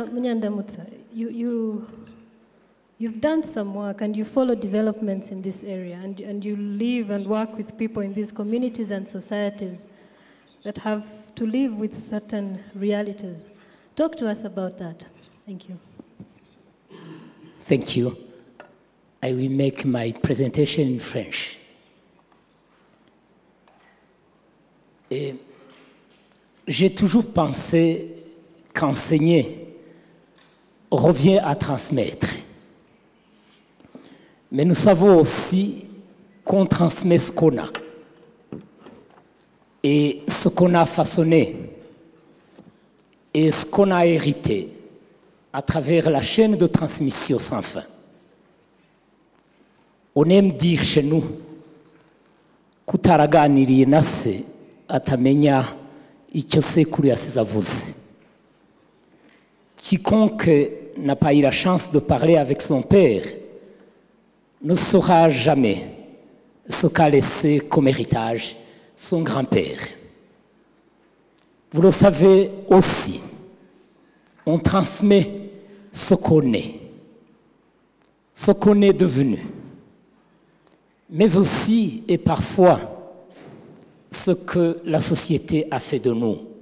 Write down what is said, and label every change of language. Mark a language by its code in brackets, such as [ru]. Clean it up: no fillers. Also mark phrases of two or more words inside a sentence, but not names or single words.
[en] Munyandamutsa, you've done some work and you follow developments in this area, and you live and work with people in these communities and societies that have to live with certain realities. Talk to us about that. Thank you. Thank you. I will make my presentation in French. [fr] J'ai toujours pensé qu'enseigner revient à transmettre. Mais nous savons aussi qu'on transmet ce qu'on a. Et ce qu'on a façonné, et ce qu'on a hérité à travers la chaîne de transmission sans fin. On aime dire chez nous, [rw] kutaraganiriye na se atamenya icyo sekuru yasize avuze. [fr] Quiconque n'a pas eu la chance de parler avec son père ne saura jamais ce qu'a laissé comme héritage son grand-père. Vous le savez aussi, on transmet ce qu'on est devenu, mais aussi et parfois ce ce que la société a fait de nous.